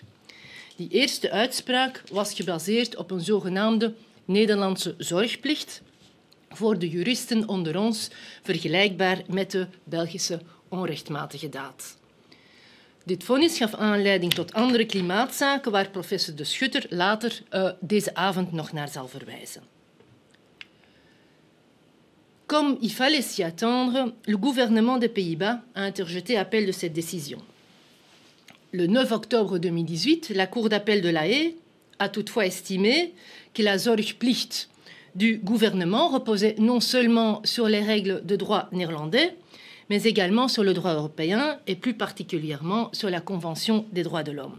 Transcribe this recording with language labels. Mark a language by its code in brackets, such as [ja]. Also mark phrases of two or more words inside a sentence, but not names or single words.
[nl] Die eerste uitspraak was gebaseerd op een zogenaamde Nederlandse zorgplicht, voor de juristen onder ons vergelijkbaar met de Belgische onrechtmatige daad. Dit vonnis gaf aanleiding tot andere klimaatzaken waar professor De Schutter later deze avond nog naar zal verwijzen. [fr] Comme il fallait s'y attendre, le gouvernement des Pays-Bas a interjeté appel de cette décision. Le 9 octobre 2018, la Cour d'appel de La Haye a toutefois estimé que la zorgplicht du gouvernement reposait non seulement sur les règles de droit néerlandais, mais également sur le droit européen et plus particulièrement sur la Convention des droits de l'homme.